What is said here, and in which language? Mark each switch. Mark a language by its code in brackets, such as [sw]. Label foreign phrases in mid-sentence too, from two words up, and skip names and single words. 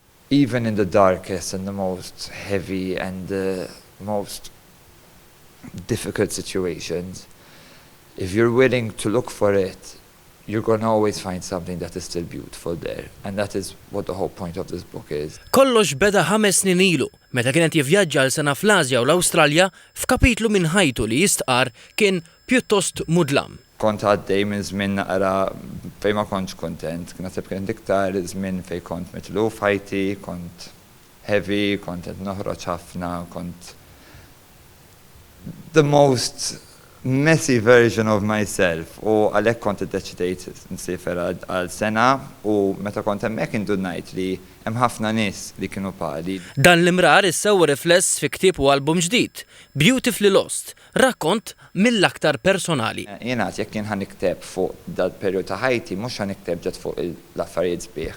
[en] even in the darkest and the most heavy and the most difficult situations, if you're willing to look for it, you're going to always find something that is still beautiful there. And that is what the whole point of this book is. [mt] Kollox beda 5 snin ilu, meta kienet jivvjaġġa l sena fl-Asja u l-Awstralja f'kapitlu minn ħajtu li jistqar kien pjuttost mudlam. Kont għaddej minn żmien naqra fejn ma kontx kontent, naħseb kien iktar żmien fejn kont mitlu f'ħajti, kont heavy, kont qed noħroġ ħafna, kont [en] the most messy version of myself [mt] u għalhekk kont iddeċidejt nsifer għal sena u meta kont hemmhekk indu ngħid li hemm ħafna nies li kienu bħali. Dan l-imrar issewwa rifless fi ktieb u album ġdid, Beautifully Lost, rakkont mill-aktar personali. Jien għad jekk jien ħanikteb fuq dal-perjod ta' ħajti mhux ħanikteb ġed fuq l-affarijiet sbieħ.